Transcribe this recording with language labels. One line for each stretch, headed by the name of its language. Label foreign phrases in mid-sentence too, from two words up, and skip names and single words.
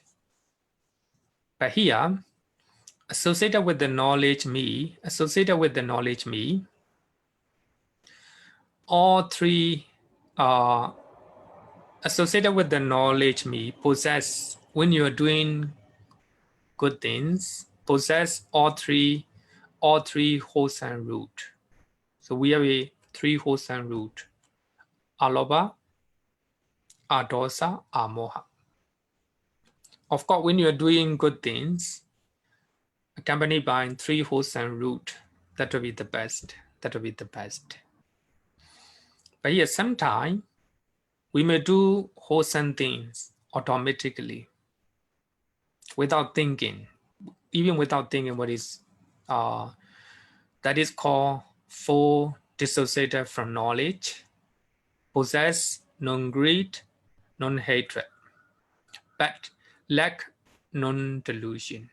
English: But here, associated with the knowledge me, all 3 are associated with the knowledge me possess, when you are doing good things, possess all three wholesome root. So we have a 3 wholesome root:
Pali: alobha, adosa, amoha.
English: Of course, when you are doing good things, accompanied by 3 wholesome root, that will be the best. But here, sometimes we may do wholesome things automatically, without thinking, even without thinking what is, that is called 4 dissociated from knowledge, possess non-greed, non-hatred, but lack non-delusion.